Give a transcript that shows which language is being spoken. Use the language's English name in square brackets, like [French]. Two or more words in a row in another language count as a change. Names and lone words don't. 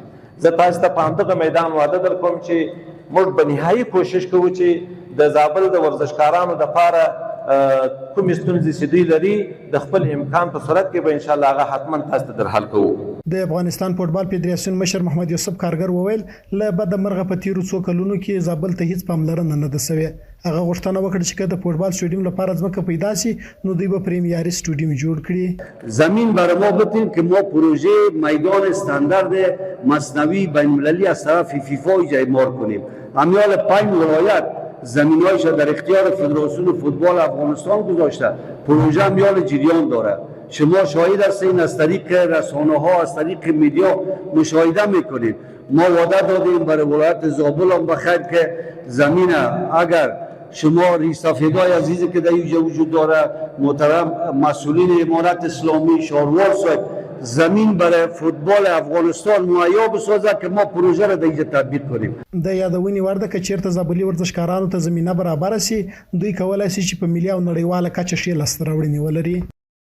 [Pashto] زه تاسو ته په همدغه میدان وعده در کوم چې موږ به نهایي کوشش کوو چې د زابل د ورزشکارانو دپاره کومې ستونزې چې دوی لري د خپل امکان په صورت کې به [Arabic] ان شاء الله [Pashto] هغه حتما تاسو ته در حل کوو. د افغانستان فوټبال فدراسیون مشر محمد یوسف کارګر وویل له بد مرغه په تیرو څو کلونو کې زابل ته هیڅ پاملرنه نه ده شوې. هغه غوښتنه وکړه چې د فوټبال سټیډیم لپاره ځمکه پیدا شي نو دوی به پریمیاری سټیډیم جوړ کړي. [Persian] زمین برای ما بدیم که ما پروژه میدان استاندارد مصنوعی بین‌المللی از طرف فیفا اعمار کنیم. امیال 5 ولایت زمین‌هایش در اختیار فدراسیون فوتبال افغانستان گذاشته. پروژه امیال جریان داره. شما شاهد هستین، از طریق رسانه‌ها، از طریق میدیا مشاهده میکنید. ما وعده دادیم برای ولایت زابل هم بخیر که زمین اگر شما ریسافیدای عزیزی که در اینجا وجود داره، محترم مسئولین امارت اسلامی شهروار صاحب زمین برای فوتبال افغانستان مهیا بسازه که ما پروژه را در اینجا تطبیق کنیم. [Pashto] د یادونې وړ ده که چیرته زابلي ورزشکارانو ته زمینه برابر شي دوی کولای شي چې په ملي او نړیواله کچه ښې لاسته راوړنې ولري.